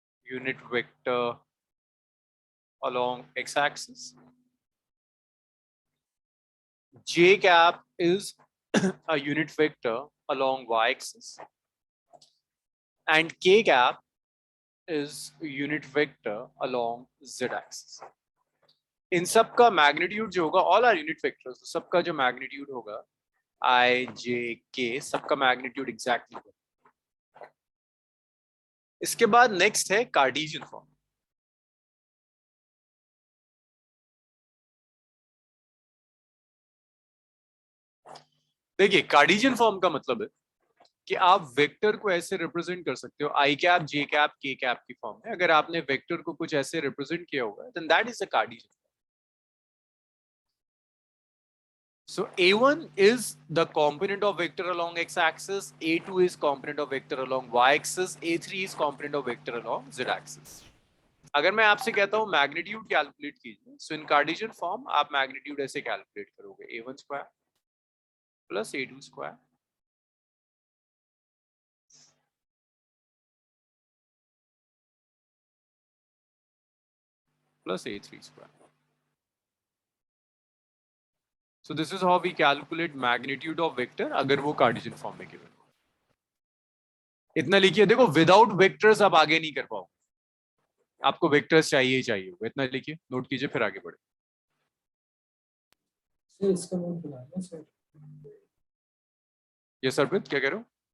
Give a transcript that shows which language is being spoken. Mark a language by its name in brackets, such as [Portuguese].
[English] Unit vector along x-axis. J cap is a unit vector along y-axis. And k cap is a unit vector along z-axis. [Hindi] इन सब का magnitude जो होगा, [English] all are unit vectors, [Hindi] सबका जो magnitude होगा i, j, k, सबका magnitude exactly होगा. इसके बाद नेक्स्ट है कार्टेशियन फॉर्म. देखिए कार्टेशियन फॉर्म का मतलब है कि आप वेक्टर को ऐसे रिप्रेजेंट कर सकते हो आई कैप, जे कैप, के कैप की फॉर्म में. अगर आपने वेक्टर को कुछ ऐसे रिप्रेजेंट किया होगा [English] Then that is a Cartesian. So A1 is the component of vector along x-axis, A2 is component of vector along y-axis, A3 is component of vector along z-axis. [Hindi] अगर मैं आपसे कहता हूँ मैग्नीट्यूड कैलकुलेट कीजिए, [English] so in Cartesian form [Hindi] आप magnitude ऐसे calculate करोगे A1 square plus A2 square plus A3 square. [English] So this is how we calculate magnitude of vector [Hindi] अगर वो कार्टेशियन फॉर्म में गिवन. इतना लिखिए. देखो विदाउट वेक्टर्स आप आगे नहीं कर पाओ. आपको वेक्टर्स चाहिए ही चाहिए. इतना लिखिए, नोट कीजिए, फिर आगे बढ़े. सर इसका नोट बनाना सर. ये सरबित क्या कह रहे हो?